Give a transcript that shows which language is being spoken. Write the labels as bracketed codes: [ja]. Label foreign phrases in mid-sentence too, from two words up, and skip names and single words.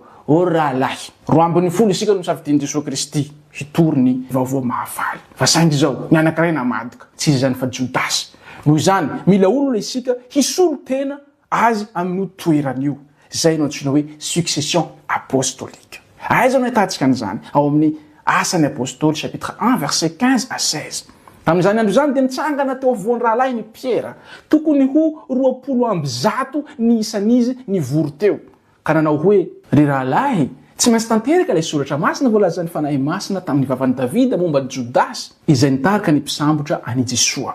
[mg] O rahalahy, roa ambin'ny folo isika no misafidian'i Jesosy Kristy hitory ny vaovao mahafaly. Fa saingy zao, ny anankiray namadoka, tsy izy zany fa Jodasy. Noho izany, mila olona isika hisolo tena azy amin'io toeran'io. Zay no antsoina hoe [fr] succession apostolique. [mg] Aiza no ahitantsika an'izany ao amin'ny Asan'ny Apôstôly [fr] chapitre 1 verset 15 à 16. [mg] Tamin'izany andro izany dia nitsangana teo afovoan'ny rahalahy ny Pierre. Tokony ho 20 ny isan'izy nivory teo. Ka nanao hoe ry rahalahy, tsy maintsy tanteraka ilay soratra masina voalazan'ny fanahy masina tamin'ny vavan'i Davida momba ny Jodasy izay nitarika ny mpisambotra any Jesoa.